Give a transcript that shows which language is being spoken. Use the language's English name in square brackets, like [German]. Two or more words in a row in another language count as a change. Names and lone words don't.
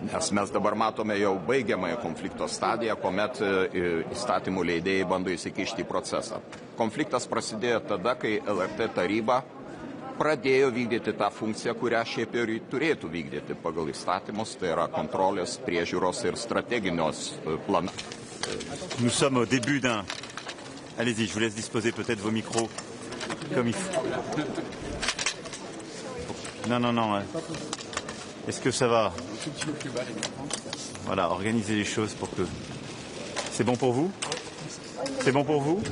[Lithuanian] Nes mes dabar matome jau baigiamąją konflikto stadiją, kuomet įstatymų leidėjai bando įsikišti į procesą. Konfliktas prasidėjo tada, kai LRT taryba pradėjo vykdyti tą funkciją, kurią šiaip ir turėtų vykdyti pagal įstatymus, tai yra kontrolės, priežiūros ir strateginios planų. [French] Nous sommes au début d'un... Allez-y, je vous laisse disposer peut-être vos micros comme il faut. Non. Est-ce que ça va? Voilà, organiser les choses pour que... C'est bon pour vous? C'est bon pour vous?